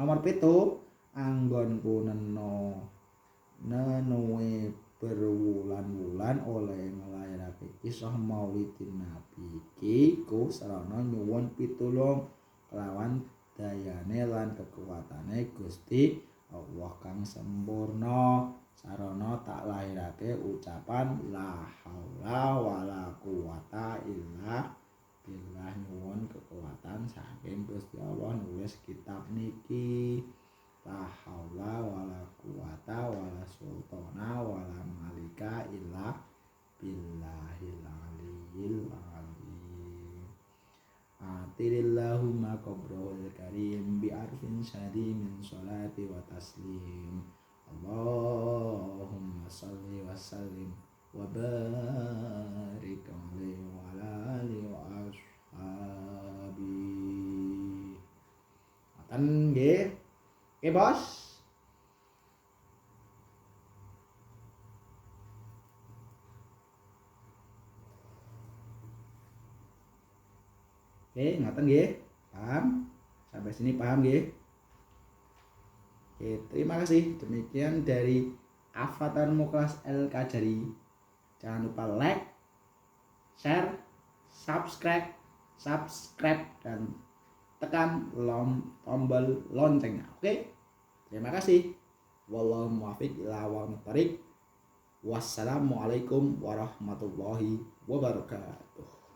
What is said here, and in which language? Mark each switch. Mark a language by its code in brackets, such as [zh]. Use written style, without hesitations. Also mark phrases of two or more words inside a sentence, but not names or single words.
[jv] Nomor 7 anggonku nenuwe berwulan-wulan oleh nglairake kisah Maulidin Nabi iki ku sarana nyuwun pitulung kelawan dayane lan kekuatane Gusti Allah kang sempurna. Sarana tak lahirake ucapan [ar] لا حول ولا قوة إلا بالله, [jv] nyuwun kekuatan saking Gusti Allah nulis kitab niki. [ar] لا حول ولا قوة ولا سلطان ولا ملك إلا بالله العلي العظيم. عطر اللهم قبره الكريم بعرف شذي من صلاة وتسليم. اللهم صل وسلم وبارك عليه وعلى آله وأصحابه. [jv] Ngoten nggih. Oke, Bos. Oke, ngoten nggih. [id] Paham? Sampai sini paham nggih? Oke, terima kasih. Demikian dari Avatar Muklas El Kajari. Jangan lupa like, share, subscribe dan tekan tombol loncengnya. Oke? Terima kasih. [ar] والله الموفق إلى أقوم الطريق. والسلام عليكم ورحمة الله وبركاته.